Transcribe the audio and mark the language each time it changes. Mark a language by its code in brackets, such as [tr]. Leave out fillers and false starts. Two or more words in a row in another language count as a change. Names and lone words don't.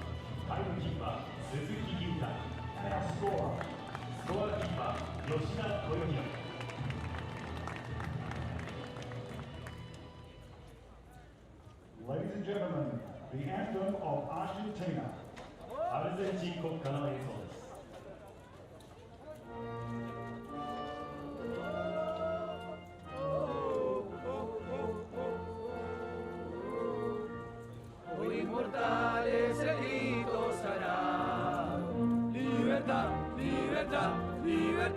[en] Ladies and gentlemen, the anthem of Argentina. [ja] アルゼンチン国歌の演奏です。 [es] Muy inmortal es el grito sagrado, libertad, libertad, libertad.